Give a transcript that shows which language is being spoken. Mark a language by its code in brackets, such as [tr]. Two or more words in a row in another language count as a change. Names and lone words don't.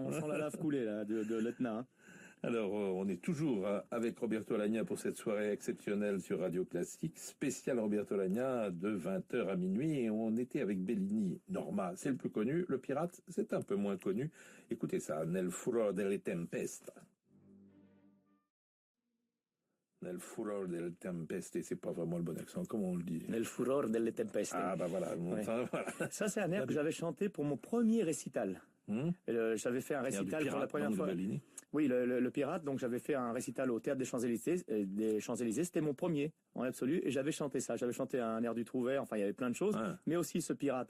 [fr] On sent la lave couler là de l'Etna. Hein. Alors, on est toujours avec Roberto Alagna pour cette soirée exceptionnelle sur Radio Classique, spécial Roberto Alagna de 20h à minuit. Et on était avec Bellini. Norma, c'est le plus connu. Le Pirate, c'est un peu moins connu. Écoutez ça, [it] Nel furor delle tempeste. Nel furor delle tempeste, [fr] c'est pas vraiment le bon accent, comment on le dit? [it] Nel furor delle tempeste. [fr] Voilà. Ça, c'est un air que j'avais chanté pour mon premier récital. J'avais fait un récital pour la première fois. Oui, le Pirate, donc j'avais fait un récital au Théâtre des Champs-Élysées, c'était mon premier, en absolu, et j'avais chanté ça. J'avais chanté un air du Trouvert, enfin il y avait plein de choses, mais aussi ce Pirate.